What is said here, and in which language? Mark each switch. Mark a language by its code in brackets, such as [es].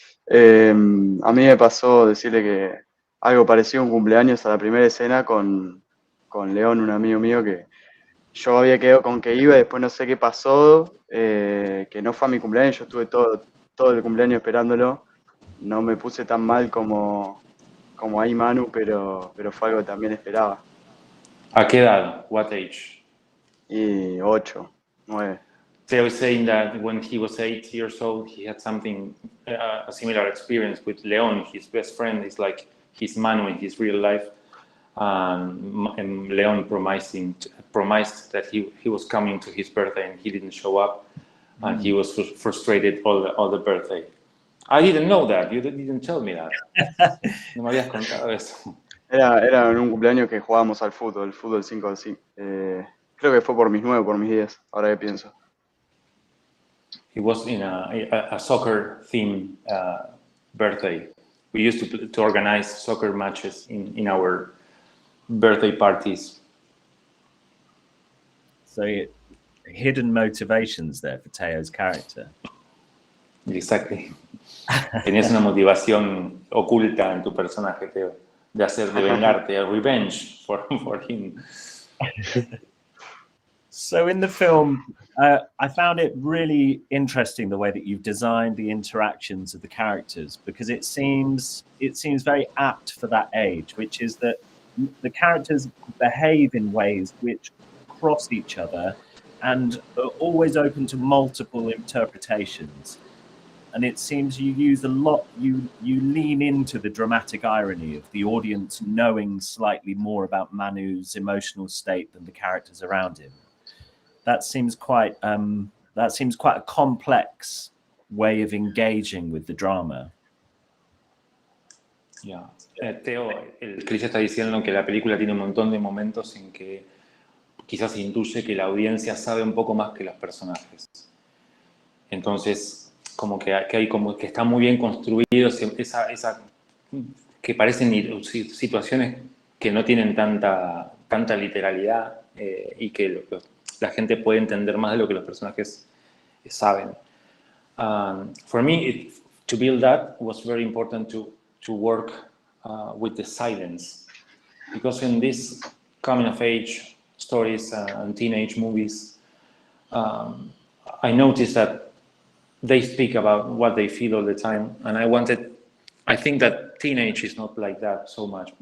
[es] A mí me pasó decirle que algo parecido a un cumpleaños a la primera escena con León, un amigo mío, que yo había quedado con que iba y después no sé qué pasó, que no fue a mi cumpleaños. Yo estuve todo el cumpleaños esperándolo. No me puse tan mal como ahí Manu, pero fue algo que también esperaba. ¿A qué edad? [en] What age? [es] Y 8, 9. [en] They were saying that when he was 8 years old, he had something, a similar experience with Leon, his best friend. Is like his Manu in his real life. And Leon promised that he was coming to his birthday, and he didn't show up, and he was frustrated all the birthday. I didn't know that. You didn't tell me that. [es] No me habías contado eso. Era en un cumpleaños que jugábamos al fútbol, el fútbol 5 al 5. Creo que fue por mis 9, por mis 10, ahora que pienso. [en] It was in a soccer theme birthday. We used to organize soccer matches in our birthday parties. So hidden motivations there for Teo's character. Exactly. [es] Tenías una motivación oculta en tu personaje, Teo, de vengarte, [en] a revenge for him. So in the film, I found it really interesting the way that you've designed the interactions of the characters, because it seems very apt for that age, which is that the characters behave in ways which cross each other and are always open to multiple interpretations. And it seems you use a lot, you lean into the dramatic irony of the audience knowing slightly more about Manu's emotional state than the characters around him. That seems quite a complex way of engaging with the drama. Yeah. [es] Teo, Chris está diciendo que la película tiene un montón de momentos en que quizás intuye que la audiencia sabe un poco más que los personajes. Entonces, como que hay como que está muy bien construido esa que parecen situaciones que no tienen tanta literalidad y que la gente puede entender más de lo que los personajes saben. [en] For me, to build that was very important to work with the silence, because in these coming of age stories and teenage movies, I noticed that they speak about what they feel all the time, and I think that teenage is not like that so much.